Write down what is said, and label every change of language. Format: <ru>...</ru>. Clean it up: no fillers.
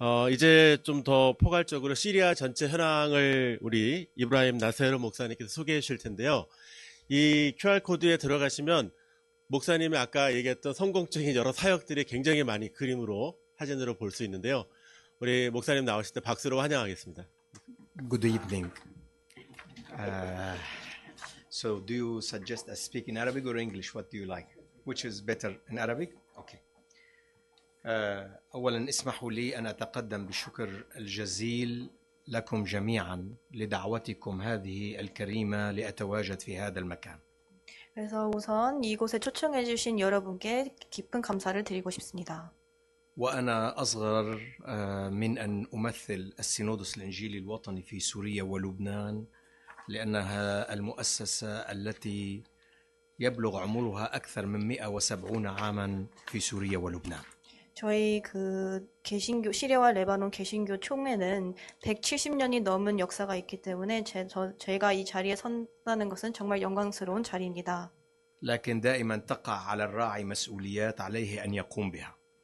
<ko>이제 좀 더 포괄적으로 시리아 전체 현황을 우리 이브라임 나세르 목사님께서 소개해 주실 텐데요. 이 QR코드에 들어가시면 목사님이 아까 얘기했던 성공적인 여러 사역들이 굉장히 많이 그림으로, 사진으로 볼 수 있는데요. 우리 목사님 나오실 때 박수로 환영하겠습니다.</ko> <en>Good evening. So do you suggest I speak in Arabic or English? What do you like? Which is better, in Arabic? Okay.</en> <ar>أولا اسمحوا لي أن أتقدم بالشكر الجزيل لكم جميعا لدعوتكم هذه الكريمة لأتواجد في هذا المكان.</ar> <ko>그래서 우선 이곳에 초청해 주신 여러분께 깊은 감사를 드리고 싶습니다.</ko> <ar>وأنا أصغر من أن أمثل السينودس الإنجيلي الوطني في سوريا ولبنان، لأنها المؤسسة التي يبلغ عمرها أكثر من 170 عاما في سوريا ولبنان.</ar> <ko>저희 그 개신교, 시리아와 레바논 개신교 총회는 170년이 넘은 역사가 있기 때문에 제가 이 자리에 선다는 것은 정말 영광스러운 자리입니다.</ko> <ar>لكن دائما تقع على الراعي مسؤوليات عليه أن يقوم بها.</ar>